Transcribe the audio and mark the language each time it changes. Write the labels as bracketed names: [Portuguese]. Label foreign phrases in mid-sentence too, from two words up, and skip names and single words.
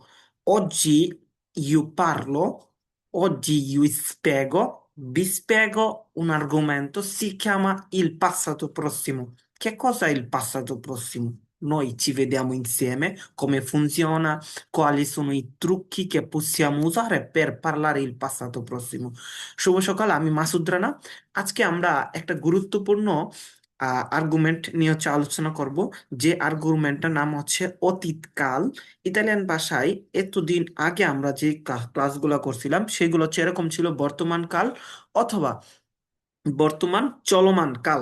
[Italian] Oggi io parlo, oggi io vi spiego un argomento, si chiama il passato prossimo. Che cosa è il passato prossimo? Noi ci vediamo insieme, come funziona, quali sono i trucchi che possiamo usare per parlare il passato prossimo. [Bangla] শুভ সকাল, আমি মাসুদ রানা। আজকে আমরা একটা গুরুত্বপূর্ণ আর্গুমেন্ট নিয়ে হচ্ছে আলোচনা করব, যে আর্গুমেন্টটার নাম হচ্ছে অতীতকাল। ইতালিয়ান ভাষায় এতদিন আগে আমরা যে ক্লাসগুলো করছিলাম সেগুলো হচ্ছে এরকম ছিল: বর্তমান কাল অথবা বর্তমান চলমান কাল।